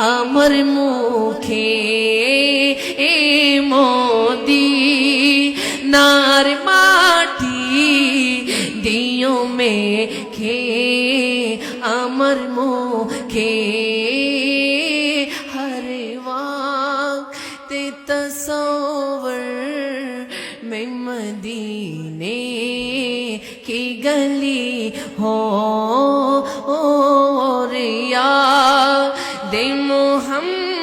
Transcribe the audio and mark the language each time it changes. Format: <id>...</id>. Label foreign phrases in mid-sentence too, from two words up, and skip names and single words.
<bn>আমার মুখে এ মদিনার মাটি দিও মেখে আমার মুখে</bn> <ur>ہر وقت تصور میں مدینے کی گلی ہو اور یاد محمد</ur>